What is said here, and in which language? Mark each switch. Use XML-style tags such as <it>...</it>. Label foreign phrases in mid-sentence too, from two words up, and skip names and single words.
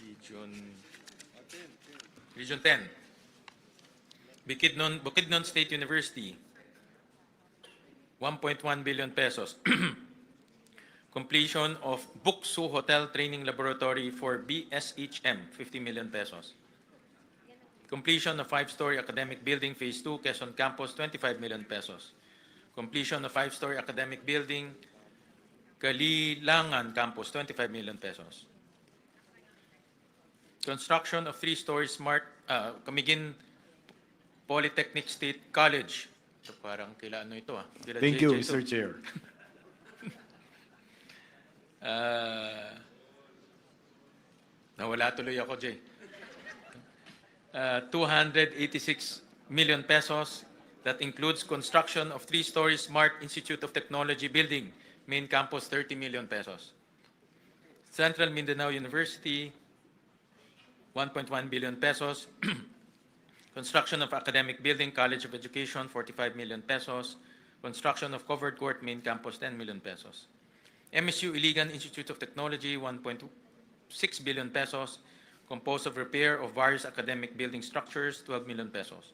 <en>Region 10. Bukidnon State University, 1.1 billion pesos. Completion of Buksu Hotel Training Laboratory for BSHM, 50 million pesos. Completion of 5-story academic building, Phase 2, Quezon Campus, 25 million pesos. Completion of 5-story academic building, Kalilangan Campus, 25 million pesos. Construction of 3-story smart Camiguin Polytechnic State College.</en> <tl>Ito parang kila ano ito Kila</tl> <en>Thank you,</en> <tl>JJ ito.</tl> <en>Mr. Chair.</en> <tl>Nawala tuloy ako, Jay.</tl> <en>286 million pesos. That includes construction of 3-story Smart Institute of Technology building, main campus, 30 million pesos. Central Mindanao University, 1.1 billion pesos. Construction of academic building, College of Education, 45 million pesos. Construction of covered court, main campus, 10 million pesos. MSU Iligan Institute of Technology, 1.6 billion pesos, composed of repair of various academic building structures, 12 million pesos.</en>